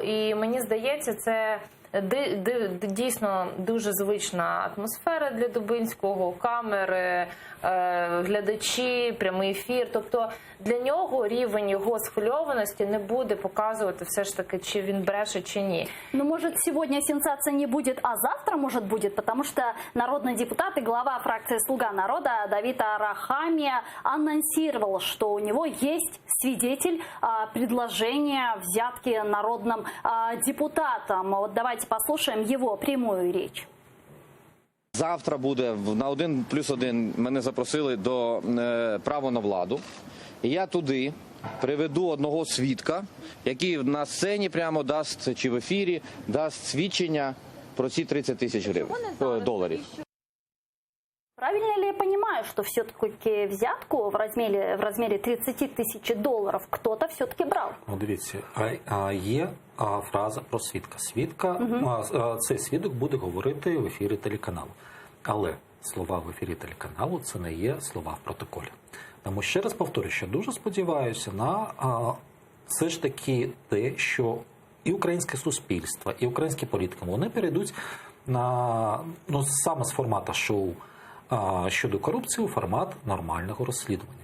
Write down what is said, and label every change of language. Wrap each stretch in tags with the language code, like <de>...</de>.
<uk>І мені здається, це дійсно дуже звична атмосфера для Дубинського, камери, глядачі, прямий ефір. Тобто для нього рівень його схвильованості не буде показувати все ж таки, чи він бреше, чи ні.</uk> <ru>Ну, может, сегодня сенсация не будет, а завтра, может, будет, потому что народный депутат и глава фракции «Слуга народа» Давид Арахамия анонсировал, что у него есть свидетель предложения взятки народным депутатам. Вот давайте послушаем его прямую речь.</ru> <uk>Завтра буде на 1+1 мене запросили до «Право на владу». І я туди приведу одного свідка, який на сцені прямо дасть, чи в ефірі, дасть свідчення про ці 30 тисяч доларів.</uk> <ru>Правильно ли я понимаю, что все-таки взятку в размере 30 тысяч долларов кто-то все-таки брал?</ru> <uk>Ну, дивіться, є фраза про свідка. Цей свідок буде говорити в ефірі телеканалу. Але слова в ефірі телеканалу – це не є слова в протоколі. Тому ще раз повторюю, що дуже сподіваюся на все ж таки те, що і українське суспільство, і українські політики, вони перейдуть на, саме з формату шоу щодо корупції у формат нормального розслідування.</uk>